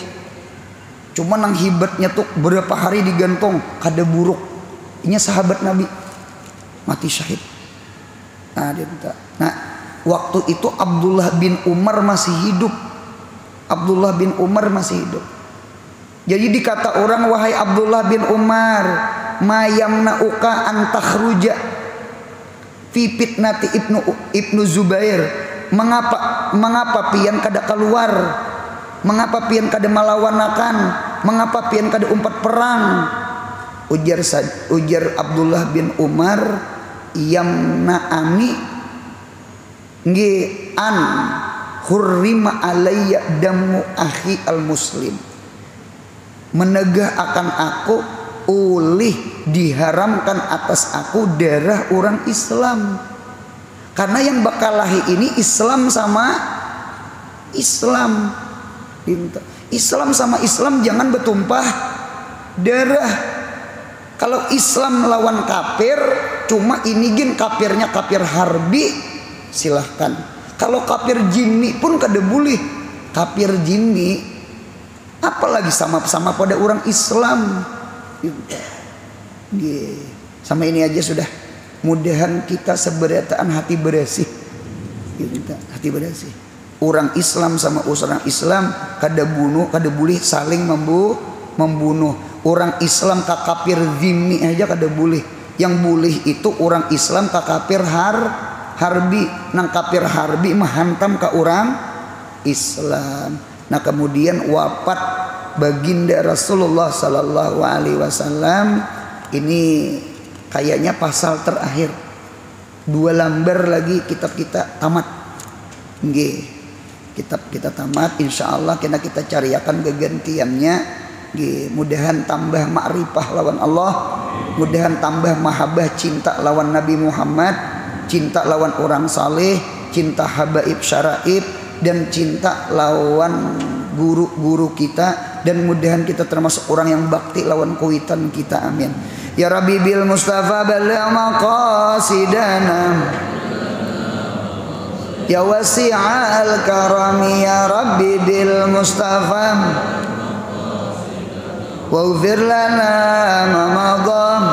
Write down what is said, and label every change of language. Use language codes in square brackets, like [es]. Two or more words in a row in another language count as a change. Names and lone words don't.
[bjn] Cuma nang hibatnya tuh berapa hari digantung, kada buruk. Ini sahabat Nabi, mati syahid. Nah, waktu itu Abdullah bin Umar masih hidup. Abdullah bin Umar masih hidup. Jadi dikata orang, wahai Abdullah bin Umar, [ar] ما يمنعك أن تخرج في فتنة ابن الزبير. [bjn] Mengapa pian kada keluar? Mengapa pian kada malawanakan? Mengapa pian kada umpat perang? Ujar Abdullah bin Umar, [ar] يمنعني أن حرم علي دم أخي المسلم. [bjn] Menegah akan aku, ulih diharamkan atas aku darah orang Islam. Karena yang bakalahi ini Islam sama Islam. Islam sama Islam jangan bertumpah darah. Kalau Islam melawan kafir, cuma ini kafirnya kafir harbi, silahkan. Kalau kafir jinni pun kada boleh. Kafir jinni, apalagi sama-sama pada orang Islam. Sama ini aja sudah. Mudahan kita seberataan hati bersih. Hati bersih. Orang Islam sama orang Islam kada bunuh, kada boleh saling membunuh. Orang Islam ka kafir zimmi aja kada boleh. Yang boleh itu orang Islam ka kafir harbi. Nang kafir harbi menghantam ke orang Islam. Nah kemudian wafat baginda Rasulullah [ar] صلى الله عليه وسلم [bjn] ini kayaknya pasal terakhir. 2 lembar lagi kitab kita tamat. Kitab kita tamat. [ar] إن شاء الله [bjn] kita cariakan kegantiannya. Mudahan tambah ma'rifah lawan Allah. Mudahan tambah mahabbah cinta lawan Nabi Muhammad, cinta lawan orang saleh, cinta habaib syaraib, dan cinta lawan guru-guru kita. Dan mudahan kita termasuk orang yang bakti lawan kuitan kita. Amin. [ar] يا رب بالمصطفى بلغ مقاصدنا يا واسع الكرم يا رب بالمصطفى واغفر لنا ما مضى